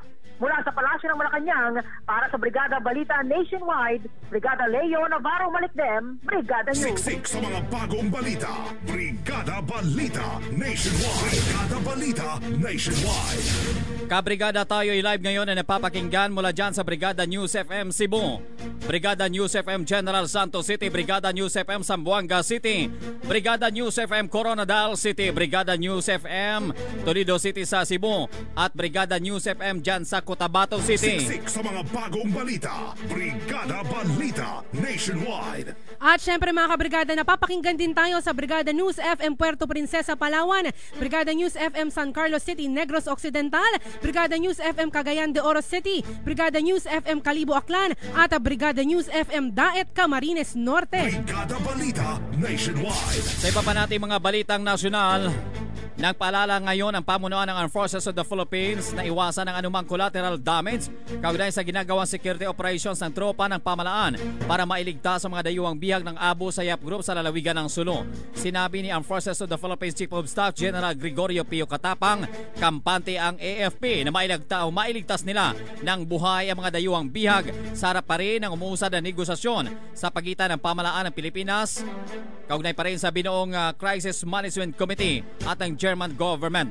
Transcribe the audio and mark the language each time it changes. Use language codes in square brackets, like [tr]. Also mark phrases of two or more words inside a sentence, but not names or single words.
[tl] Mula sa Palasyo ng Malacanang, para sa Brigada Balita Nationwide, Brigada Leo Navarro Malikdem, Brigada News. Siksik sa mga bagong balita. Brigada Balita Nationwide. Brigada Balita Nationwide. Kabrigada, tayo live ngayon na napapakinggan mula dyan sa Brigada News FM Cebu, Brigada News FM General Santos City, Brigada News FM Zamboanga City, Brigada News FM Coronadal City, Brigada News FM Toledo City sa Cebu, at Brigada News FM dyan sa Cotabato City. Siksik sa mga bagong balita. Brigada Balita Nationwide. At syempre mga kabrigada, napapakinggan din tayo sa Brigada News FM Puerto Princesa, Palawan, Brigada News FM San Carlos City, Negros Occidental, Brigada News FM Cagayan de Oro City, Brigada News FM Calibo Aklan, at Brigada News FM Daet Camarines Norte. Brigada Balita Nationwide. Sa iba pa natin mga balitang nasyonal, nagpaalala ngayon ang pamunuan ng Armed Forces of the Philippines na iwasan ang anumang [en] collateral damage [tl] kaugnay sa ginagawang [en] security operations [tl] ng tropa ng pamalaan para mailigtas ang mga dayuhang bihag ng Abu Sayyaf Group sa lalawigan ng Sulu. Sinabi ni Armed Forces of the Philippines Chief of Staff General Gregorio Pio Katapang, kampante ang AFP na mailigtas nila ng buhay ang mga dayuhang bihag sa harap pa rin ng umuusad na negosasyon sa pagitan ng pamalaan ng Pilipinas kaugnay pa rin sa binuong Crisis Management Committee at ang [en] German government.